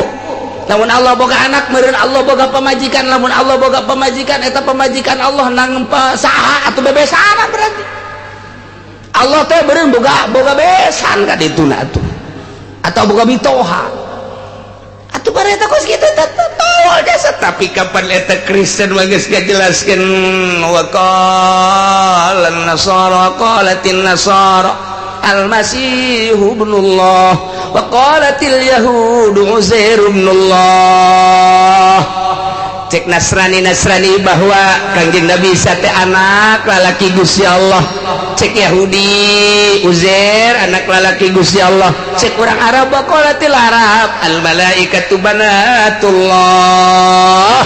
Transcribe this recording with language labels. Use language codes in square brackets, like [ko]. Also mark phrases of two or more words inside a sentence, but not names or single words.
[su] Lamun Allah boga anak meureun Allah boga pamajikan, lamun Allah boga pamajikan eta pamajikan Allah nang saha atuh bebesaran berarti Allah teh beureum boga besan ka dituna atuh atau boga mitoha atuh bari eta kos kitu tahu jasa tapi kapan eta Kristen mah geus ngajelaskeun [ar] وقال النصارى قالت النصارى المسيح ابن الله وقالت اليهود عزير ابن الله [su] cek Nasrani bahwa Kangjeng Nabi Isa teh anak lalaki Gusti Allah, cek Yahudi Uzair anak lalaki Gusti Allah, cek orang Arab [ar] قالت العرب الملائكة بنات الله.